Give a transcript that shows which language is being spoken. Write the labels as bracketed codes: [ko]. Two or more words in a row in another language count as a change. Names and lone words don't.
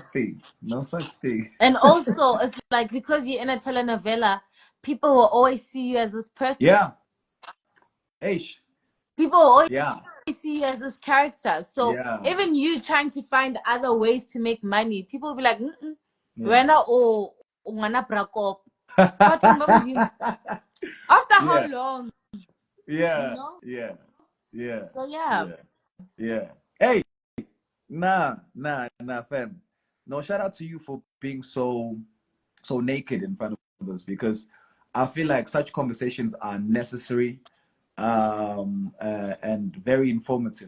[en] No such thing. And also, it's like because you're in a telenovela, people will always see you as this person. Yeah. Ish. People will always Yeah. see you as this character. So even you trying to find other ways to make money, people will be like, [st] wena o ngwana brakop. [en] After how long? Yeah. You know? Yeah. Yeah. So yeah. Yeah. Hey, nah, fam. No, shout out to you for being so naked in front of us, because I feel like such conversations are necessary and very informative.